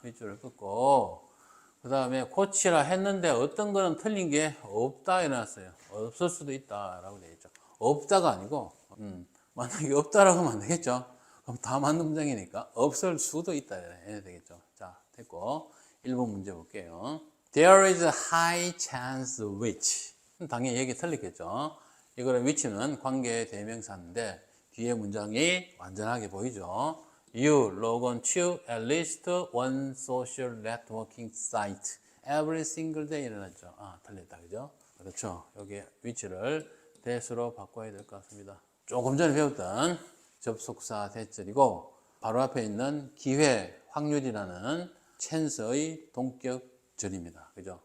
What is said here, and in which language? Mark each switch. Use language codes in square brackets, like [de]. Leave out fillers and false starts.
[ko] 밑줄을 끊고, 그 다음에 고치라 했는데 어떤 거는 틀린 게 없다 이래놨어요. 없을 수도 있다 라고 되어 있죠. 없다가 아니고, 만약에 없다라고 하면 안 되겠죠. 그럼 다 맞는 문장이니까 없을 수도 있다 해야 되겠죠. 자, 됐고 1번 문제 볼게요. [en] There is a high chance which, [ko] 당연히 얘기 틀리겠죠. 이거는 which는 관계 대명사인데 뒤에 문장이 완전하게 보이죠. [en] You log on to at least one social networking site every single day [ko] 이러죠. 아, 틀렸다, 그죠? 그렇죠. 여기 which를 that으로 바꿔야 될 것 같습니다. 조금 전에 배웠던 접속사 that이고 바로 앞에 있는 기회, 확률이라는 chance의 동격절입니다. 그죠?